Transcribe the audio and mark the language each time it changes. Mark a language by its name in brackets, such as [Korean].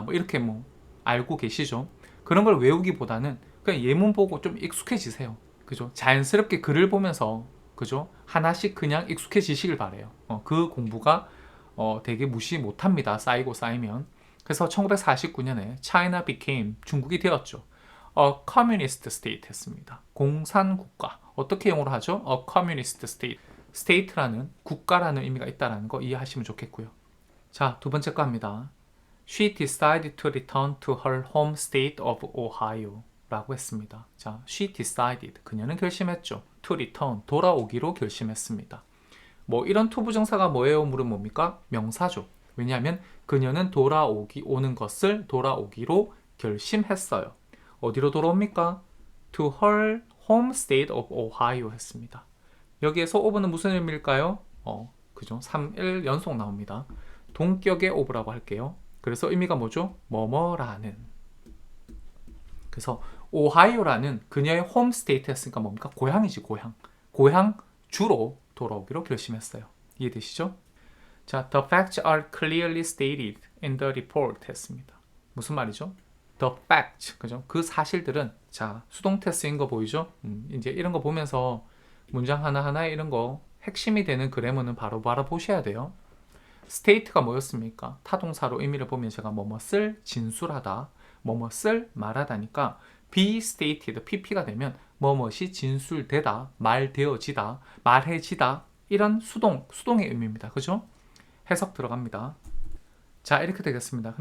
[Korean] 뭐 이렇게 뭐 알고 계시죠? 그런 걸 외우기보다는 그냥 예문 보고 좀 익숙해지세요. 그죠? 자연스럽게 글을 보면서 그죠? 하나씩 그냥 익숙해지시길 바래요. 그 공부가 되게 무시 못합니다. 쌓이고 쌓이면. 그래서 1949년에 [English] China became [Korean] 중국이 되었죠. [English] A communist state [Korean] 했습니다. 공산국가. 어떻게 영어로 하죠? [English] A communist state. [Korean] state라는 국가라는 의미가 있다는 거 이해하시면 좋겠고요. 자, 두 번째 거 합니다. [English] She decided to return to her home state of Ohio [Korean] 라고 했습니다. 자, [English] she decided. [Korean] 그녀는 결심했죠. [English] to return. [Korean] 돌아오기로 결심했습니다. 뭐 이런 투부정사가 뭐예요? 물은 뭡니까? 명사죠. 왜냐하면 그녀는 오는 것을 돌아오기로 결심했어요. 어디로 돌아옵니까? [English] To her home state of Ohio [Korean] 했습니다. 여기에서 of는 무슨 의미일까요? 그죠? 3일 연속 나옵니다. 동격의 of라고 할게요. 그래서 의미가 뭐죠? 뭐뭐라는. 그래서 오하이오라는 그녀의 홈 스테이트 했으니까 뭡니까? 고향이지, 고향. 고향 주로 돌아오기로 결심했어요. 이해되시죠? [English] 자, the facts are clearly stated in the report [Korean] 했습니다. 무슨 말이죠? [English] The facts, 그죠? [Korean] 그 사실들은 자, 수동태 쓰인 거 보이죠? 이제 이런 거 보면서 문장 하나하나 이런 거 핵심이 되는 그래머는 바로 보셔야 돼요. state가 뭐였습니까? 타동사로 의미를 보면 제가 뭐뭐을 진술하다, 뭐뭐을 말하다니까 [English] be stated, [Korean] pp가 되면 뭐뭇이 진술되다, 말되어지다, 말해지다 이런 수동의 의미입니다. 그죠? 해석 들어갑니다. 자, 이렇게 되겠습니다.